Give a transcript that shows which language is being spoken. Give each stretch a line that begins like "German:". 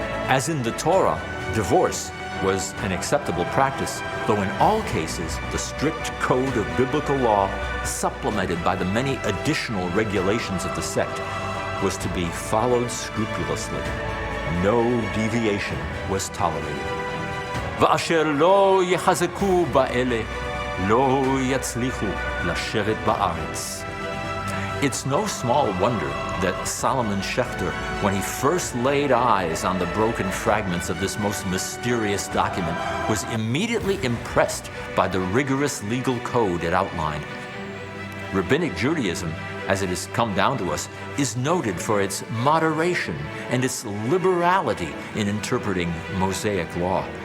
English: As in the Torah, divorce was an acceptable practice, though in all cases the strict code of biblical law, supplemented by the many additional regulations of the sect, was to be followed scrupulously. No deviation was tolerated.
Hebrew: ואשר לא יחזקו באלה, לא יצליחו לשבת בארץ.
English: It's no small wonder that Solomon Schechter, when he first laid eyes on the broken fragments of this most mysterious document, was immediately impressed by the rigorous legal code it outlined. Rabbinic Judaism, as it has come down to us, is noted for its moderation and its liberality in interpreting Mosaic law.